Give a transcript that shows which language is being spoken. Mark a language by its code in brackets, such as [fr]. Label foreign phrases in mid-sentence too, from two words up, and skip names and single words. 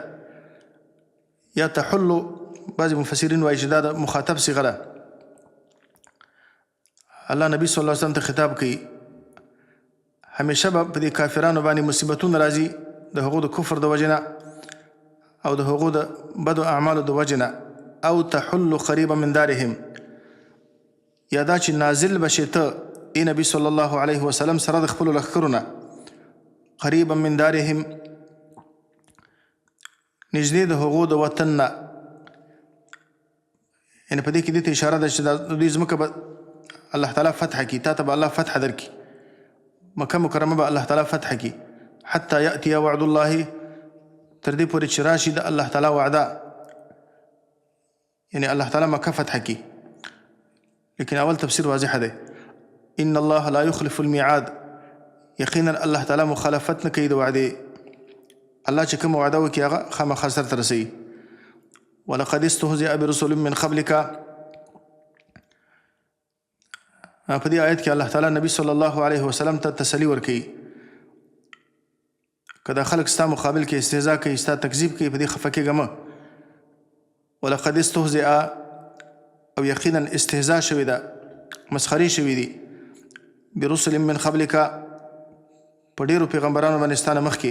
[ps] یا تحلو بعضې مفسرین وایي چې دا د مخاطب صيغه ده. الله نبی [ar] صلی الله علیه وسلم [ps] ته خطاب کوي، همیشه به په دې کافرانو باندې مصیبتونه راځي د هغو د کفر د وجې نه او د هغو د بدو اعمالو د وجې نه. [ar] او تحل قریبا من دارهم، [ps] یا دا چې نازل بشې ته ای نبی [ar] صلی الله علیه وسلم [ps] سره د خپلو لښکرو نه، [ar] قریبا من دارهم [ps] نږدې د هغو د وطن نه. یعنې په دې کې دې ته اشاره ده چې د دوی ځمکه به الله تعالی فتح کړي، تا ته به الله فتح درکړي، مکه مکرمه به الله تعالی فتح کړي. [ar] حتی یأتي وعد الله، [ps] تر دې پورې چې راشي د الله تعالی وعده، یعنی الله تعالی مکه فتح کړي. لیکن اول تفسیر واضح دی، [ar] ان الله لا يخلف الميعاد، [ps] یقینا الله تعالی مخالفت نه کوي د وعدې. الله چې کوم وعده وکړي هغه خامخا سرته رسوي. [ar] ولقد استهزئ برسل من قبلک، [ps] په دې آیت کې الله تعالی نبی [ar] صلی الله علیه وسلم [ps] ته تسلی ورکوي. که دا خلک ستا مقابل کې استهزاء کوي، ستا تکذیب کوي، په دې خفه کېږه مه. [ar] ولقد استهزئ، [ps] او یقینا استهزاء شوې ده، مسخرې شوې دي، [ar] برسل من قبلک، [ps] په ډېرو پیغمبرانو باندې ستا نه مخکې.